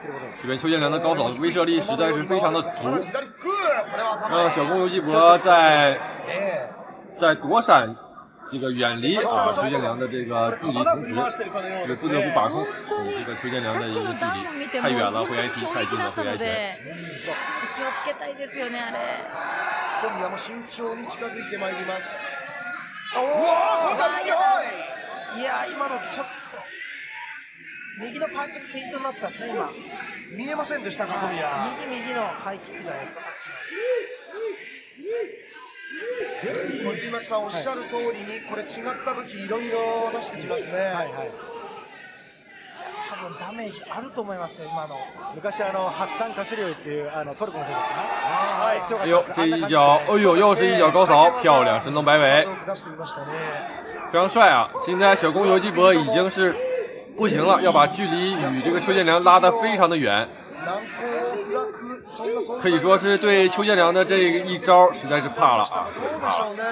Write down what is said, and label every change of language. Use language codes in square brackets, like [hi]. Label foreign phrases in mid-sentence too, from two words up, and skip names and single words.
[zh] 这边邱建良的高扫威慑力实在是非常的足，让小宫有纪博在躲闪这个远离啊邱建良的这个距离，同时这个不得不把控这个邱建良的一个距离，太远了会挨踢，太近了会挨拳。 [ja] 気をつけたいですよねあれ。小宮も慎重に近づいてまいります。おお、いや今のちょっと右のパンチがフェイントになったんですね今。見えませんでしたか、小宮。右のハイキックじゃないですかさっきの。小入巻さんおっしゃる通りにこれ違った武器いろいろ出してきますね。はいはい。多分ダメージあると思いますよ今の。昔発散かすりよいっていうトルコの選手ですね。 [zh] はい。哎呦，这一脚，哎呦，又是一脚高扫，漂亮，神龙摆尾，非常帅啊！现在小公游击博已经是不行了，要把距离与这个邱建良拉得非常的远，可以说是对邱建良的这一招实在是怕了啊，实在是怕了。